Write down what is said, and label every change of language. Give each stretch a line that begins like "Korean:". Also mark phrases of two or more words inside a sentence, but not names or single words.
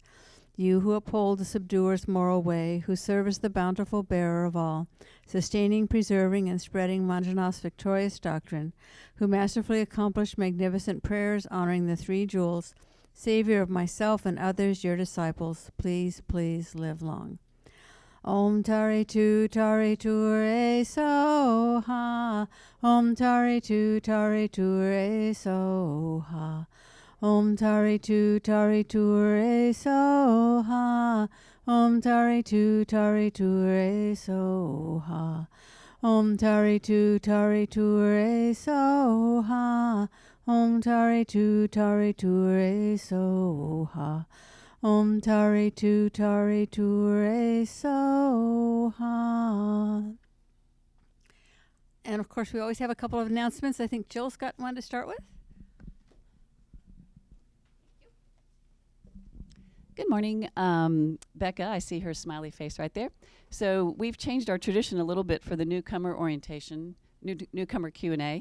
English: You who uphold the subduer's moral way, who serve as the bountiful bearer of all, sustaining, preserving, and spreading Manjana's victorious doctrine, who masterfully accomplish magnificent prayers honoring the three jewels, Savior of myself and others, your disciples, please, please live long.
Sanskrit: Om Tare Tu Re So Ha. Om Tare Tu Re So Ha. Om Tare Tu Re So Ha. Om Tare Tu Re So Ha. Om Tare Tu Re So Ha. Om Tare Tu Re So Ha. Om Tare Tu Re So Ha.
English: And of course, we always have a couple of announcements. I think Jill's got one to start with. Good morning, Becca. I see her smiley face right there. So we've changed our tradition a little bit for the newcomer orientation, newcomer Q&A.